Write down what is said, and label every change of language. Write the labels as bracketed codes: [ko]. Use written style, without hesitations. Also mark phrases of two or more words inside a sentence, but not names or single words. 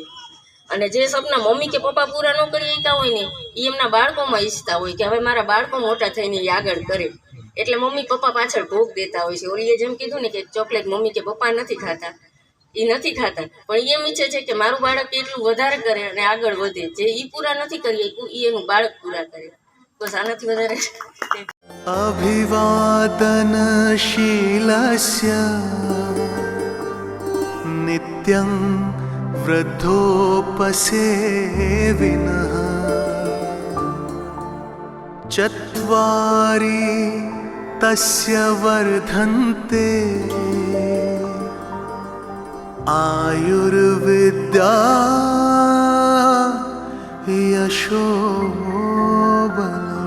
[gu] અને જે સપના મમ્મી કે પપ્પા પૂરા ન કરી શકતા હોય ને એ એમના બાળકોમાં ઈચ્છતા હોય કે હવે મારા બાળકો મોટા થઈને એ આગળ કરે, એટલે મમ્મી પપ્પા પાછળ ભોગ દેતા હોય છે. ઓલીએ જેમ કીધું ને કે ચોકલેટ મમ્મી કે પપ્પા નથી ખાતા, એ નથી ખાતા, પણ એમ ઈચ્છે છે કે મારું બાળક એટલું વધારે કરે અને આગળ વધે. જે એ પૂરા નથી કરી શકતું એ એનું બાળક પૂરા કરે. બસ આનાથી વધારે [sa] अभिवादनशीलस्य नित्यं वृद्धोपसेविनः चत्वारि तस्य वर्धन्ते आयुर्विद्या यशोबलम्.